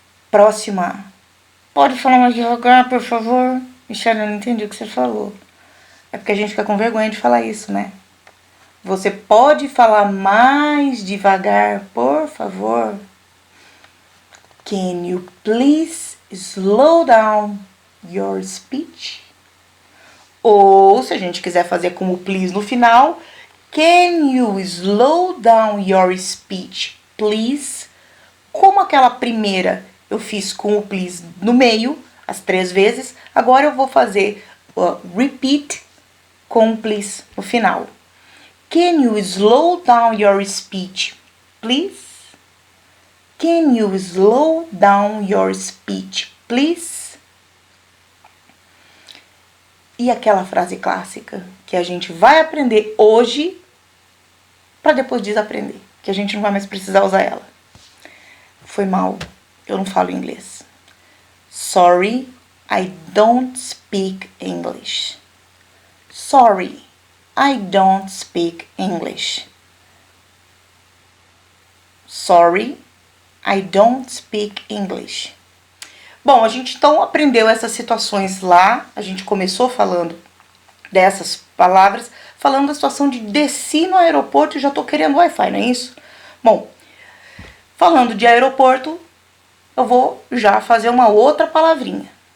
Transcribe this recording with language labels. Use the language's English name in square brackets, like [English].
[Portuguese] Próxima. Pode falar mais devagar, por favor? Michelle, eu não entendi o que você falou. É porque a gente fica com vergonha de falar isso, né? Você pode falar mais devagar, por favor? [English] Can you please slow down your speech? [Portuguese] Ou, se a gente quiser fazer com o please no final, [English] can you slow down your speech, please? [Portuguese] Como aquela primeira eu fiz com o please no meio, as 3 vezes, agora eu vou fazer repeat com o please no final. [English] Can you slow down your speech, please? Can you slow down your speech, please? [Portuguese] E aquela frase clássica que a gente vai aprender hoje para depois desaprender, que a gente não vai mais precisar usar ela. Foi mal, eu não falo inglês. [English] Sorry, I don't speak English. Sorry, I don't speak English. Sorry, I don't speak English. [Portuguese] Bom, a gente então aprendeu essas situações lá, a gente começou falando dessas palavras, falando da situação de desci no aeroporto e já tô querendo Wi-Fi, não é isso? Bom, falando de aeroporto, eu vou já fazer uma outra palavrinha.